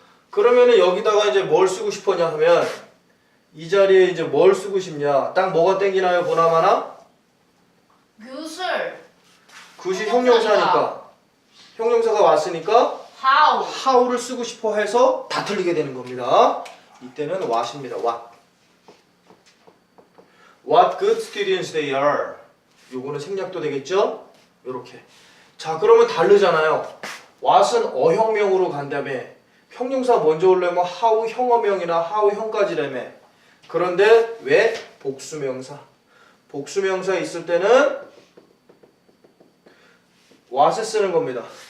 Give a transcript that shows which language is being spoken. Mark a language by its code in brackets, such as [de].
[ko] 그러면은 여기다가 이제 뭘 쓰고 싶었냐 하면, 이 자리에 이제 뭘 쓰고 싶냐, 딱 뭐가 땡기나요? 보나마나 굿이 형용사니까, 형용사가 왔으니까 how를 쓰고 싶어 해서 다 틀리게 되는 겁니다. 이때는 what입니다. [en] what good students they are. [ko] 요거는 생략도 되겠죠? 요렇게. 자, 그러면 다르잖아요. what은 어형명으로 간다며, 형용사 먼저 오려면 how 형어명이나 how 형까지라며. 그런데 왜 복수명사? 복수명사 있을 때는 what을 쓰는 겁니다.